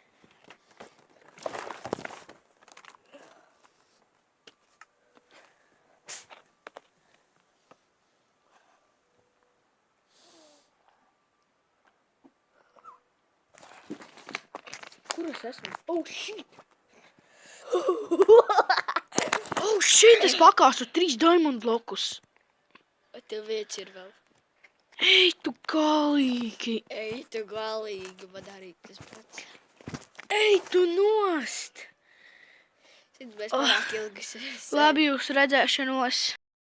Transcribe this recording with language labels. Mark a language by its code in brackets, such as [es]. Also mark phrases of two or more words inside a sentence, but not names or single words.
[lv] Kur es esmu? [en] Oh, shit! Oh, shit! [lv] Es pakāsu 3 diamond blokus. Vai tev vietas ir vēl? Ej, tu galīgi! Ej, tu galīgi, man arī tas pats. Ej, tu nost! Cits bez pārāk ilgas. Labi jūs redzēšanos.